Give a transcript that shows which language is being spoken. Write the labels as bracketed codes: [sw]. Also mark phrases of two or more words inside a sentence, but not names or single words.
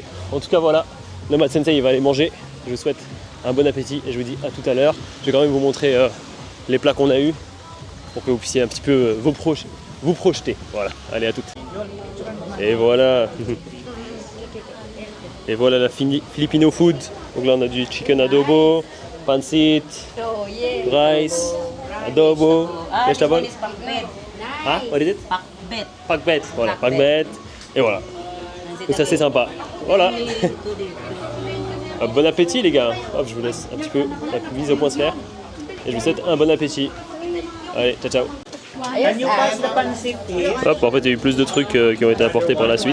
[fr] En tout cas voilà, Nomad Sensei il va aller manger. Je vous souhaite un bon appétit et je vous dis à tout à l'heure. Je vais quand même vous montrer les plats qu'on a eu pour que vous puissiez un petit peu vous projeter. Voilà, allez à toutes. Et voilà. Et voilà la [en] Filipino food. [fr] Donc là on a du [en] chicken adobo, [fr] pancit, rice, adobo, vegetable. [en] Ah, what is it? [fr] Pakbet. Voilà, pakbet. Et voilà. Donc c'est assez sympa. Voilà. Bon appétit les gars. Hop, je vous laisse un petit peu la mise au point se faire. Et je vous souhaite un bon appétit. Allez, ciao. Hop, en fait il y a eu plus de trucs qui ont été apportés par la suite.